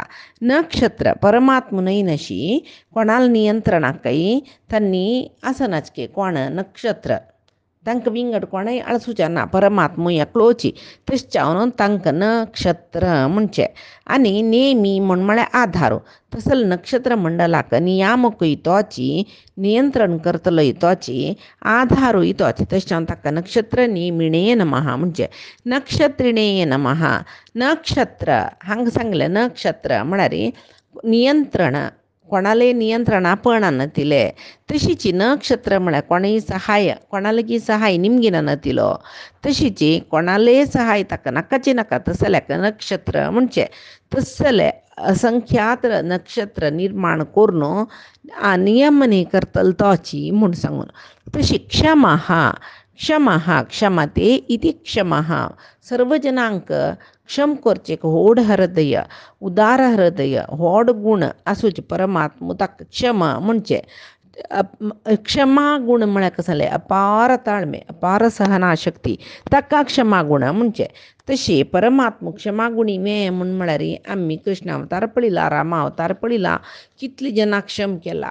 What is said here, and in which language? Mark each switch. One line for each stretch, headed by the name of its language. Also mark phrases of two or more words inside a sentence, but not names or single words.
Konkani: नक्षत्र परमात्म न्हय नशी कोणाला नियंत्रणाकय तन्नी आसनाचके कोण नक्षत्र तांकां विंगड कोणय आळसूचे ना परमात्म एकलोची तशें तांकां नक्षत्र म्हणचे आनी नेमी म्हळ्यार आधार तसल नक्षत्र मंडलाक नियामकूय तोची नियंत्रण करतलोय तोची आधारूय तोच तशें ताका
Sanskrit: नक्षत्र नेमिणे नमः
Konkani: म्हणजे
Sanskrit: नक्षत्रिणे नमः.
Konkani: नक्षत्र हांगा सांगलें नक्षत्र म्हळ्यार नियंत्रण कोणाले नियंत्रण आपण नतिले तशीची नक्षत्र म्हळ्यार कोणय सहाय कोणालागी सहाय निमगी नतिलो तशीची कोणाले सहाय ताका नाकाची नाका तसल्याक नक्षत्र म्हणजे तसले असंख्यात नक्षत्र निर्माण करून नियमने करतल तोची म्हूण सांगून. तशी
Sanskrit: क्षमः क्षमते इति क्षमः
Konkani: सर्व जनांक क्षम करचे व्हड हृदय उदार हृदय व्हड गुण आसूचे परमात्म ताका क्षम म्हणचे. क्षमा गुण म्हळ्यार कसं जालें अपार ताळमे अपार सहनाशक्ती ताका क्षमा गुण म्हणजे. तशी परमात्म क्षमा गुणी मे म्हळ्यार आम्ही कृष्णावतार पळयला रामावतार पळयला कितली जनां क्षम केला.